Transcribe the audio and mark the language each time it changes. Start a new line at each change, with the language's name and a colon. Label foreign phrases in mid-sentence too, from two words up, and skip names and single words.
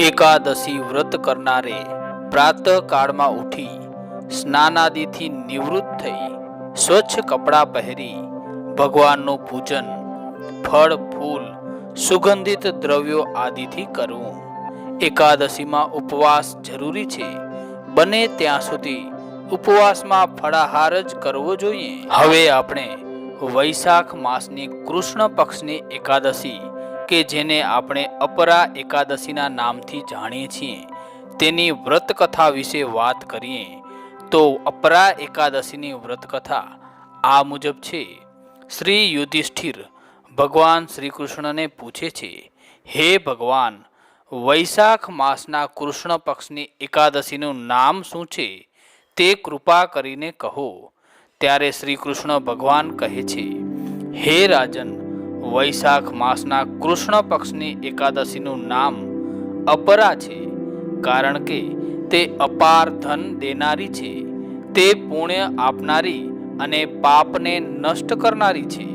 Gujarati: એકાદશી વ્રત કરનારે પ્રાતઃ કાળ માં ઉઠી સ્નાનાદિથી નિવૃત્ત થઈ સ્વચ્છ કપડાં પહેરી ભગવાનનું પૂજન, ફળ ફૂલ, સુગંધિત દ્રવ્યો આદિથી કરવું। એકાદશી માં ઉપવાસ જરૂરી છે, બને ત્યાં સુધી ઉપવાસમાં ફળાહાર જ કરવો જોઈએ। હવે આપણે વૈશાખ માસની કૃષ્ણ પક્ષની એકાદશી કે જેને આપણે અપરા એકાદશીના નામથી જાણીએ છીએ તેની વ્રત કથા વિશે વાત કરીએ તો અપરા એકાદશીની વ્રત કથા આ મુજબ છે। શ્રી યુધિષ્ઠિર ભગવાન શ્રી કૃષ્ણને પૂછે છે, હે ભગવાન, વૈશાખ માસના કૃષ્ણ પક્ષની એકાદશીનું નામ શું છે તે કૃપા કરીને કહો। ત્યારે શ્રી કૃષ્ણ ભગવાન કહે છે, હે રાજન, વૈશાખ માસના કૃષ્ણ પક્ષની એકાદશીનું નામ અપરા છે, કારણ કે તે અપાર ધન દેનારી છે, તે પુણ્ય આપનારી અને પાપને નષ્ટ કરનારી છે.